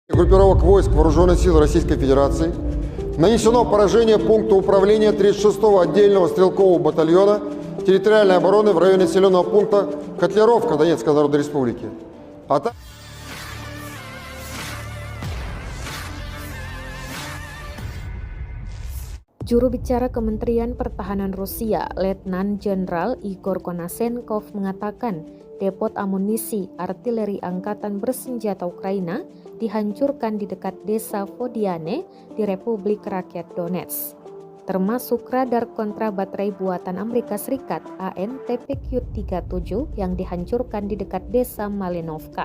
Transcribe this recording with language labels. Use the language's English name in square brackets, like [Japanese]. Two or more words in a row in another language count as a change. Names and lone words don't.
[Russian] Группировок войск Вооруженных сил Российской Федерации нанесено поражение пункту управления 36-го отдельного стрелкового батальона территориальной обороны в районе населенного пункта Котлеровка Донецкой Народной Республики. [Indonesian] Juru bicara Kementerian Pertahanan Rusia, Letnan Jenderal Igor Konasenkov mengatakan depot amunisi artileri angkatan bersenjata Ukraina dihancurkan di dekat desa Vodiane di Republik Rakyat Donetsk, termasuk radar kontra baterai buatan Amerika Serikat AN/TPQ-37 yang dihancurkan di dekat desa Malinovka.